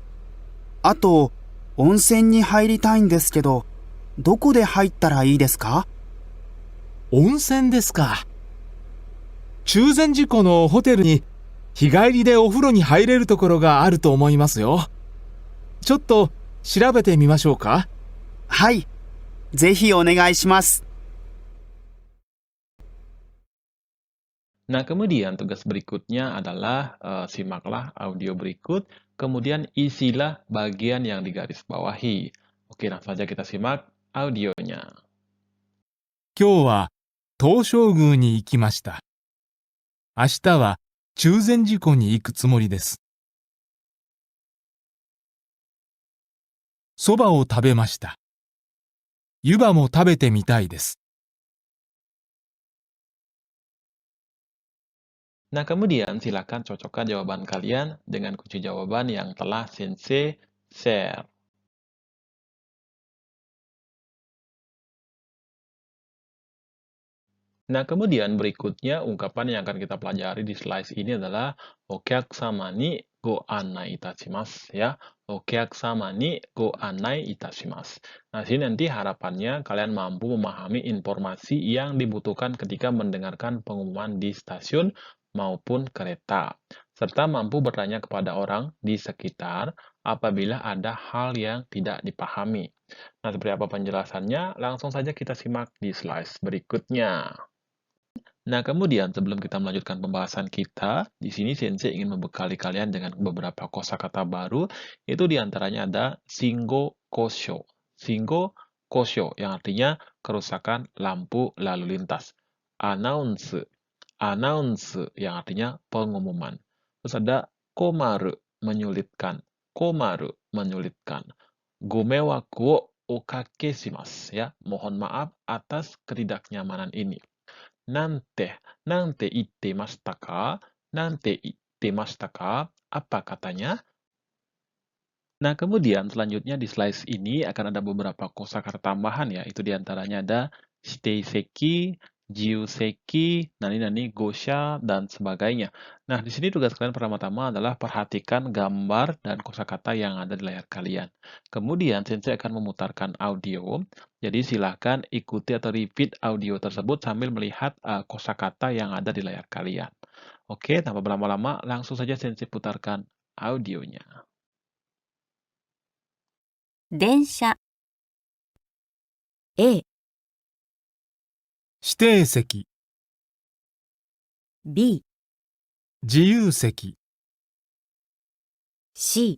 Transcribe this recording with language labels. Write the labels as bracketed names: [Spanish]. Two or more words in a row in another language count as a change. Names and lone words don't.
[Japanese] あと、温泉に入りたいんですけど、どこで入ったらいいですか？温泉ですか。中禅寺湖のホテルに日帰りでお風呂に入れるところがあると思いますよ。ちょっと調べてみましょうか。はい。ぜひお願いします。 [Indonesian] Nah, kemudian tugas berikutnya adalah simaklah audio berikut, kemudian isilah bagian yang digarisbawahi. Oke, langsung saja kita simak audionya. [Japanese] 今日は東照宮に行きました。明日は中禅寺湖に行くつもりです。そばを食べました。湯葉も食べてみたいです。 [Indonesian] Nah, kemudian silakan cocokkan jawaban kalian dengan kunci jawaban yang telah Sensei share. Nah, kemudian berikutnya ungkapan yang akan kita pelajari di slide ini adalah [Japanese] お客様にご案内いたします [Indonesian] ya. [Japanese] お客様にご案内いたします. [Indonesian] Nah, sini nanti harapannya kalian mampu memahami informasi yang dibutuhkan ketika mendengarkan pengumuman di stasiun maupun kereta, serta mampu bertanya kepada orang di sekitar apabila ada hal yang tidak dipahami. Nah, seperti apa penjelasannya? Langsung saja kita simak di slide berikutnya. Nah, kemudian sebelum kita melanjutkan pembahasan kita, di sini Sensei ingin membekali kalian dengan beberapa kosakata baru, itu diantaranya ada [Japanese] 信号故障. 信号故障, [Indonesian] yang artinya kerusakan lampu lalu lintas. Announce. Announce, yang artinya pengumuman. Terus ada komaru, menyulitkan. Komaru, menyulitkan. [Japanese] ご迷惑をおかけします, [Indonesian] ya. Mohon maaf atas ketidaknyamanan ini. [Japanese] なんて言ってましたか? なんて言ってましたか? [Indonesian] Apa katanya? Nah, kemudian selanjutnya di slide ini akan ada beberapa kosakata tambahan ya. Itu diantaranya ada [Japanese] 指定席、自由席、何々、号車, [Indonesian] dan sebagainya. Nah, di sini tugas kalian pertama-tama adalah perhatikan gambar dan kosakata yang ada di layar kalian. Kemudian Sensei akan memutarkan audio. Jadi silahkan ikuti atau repeat audio tersebut sambil melihat kosakata yang ada di layar kalian. Oke, tanpa berlama-lama, langsung saja Sensei putarkan audionya. [Japanese] 電車 A、指定席、 B、自由席、 C、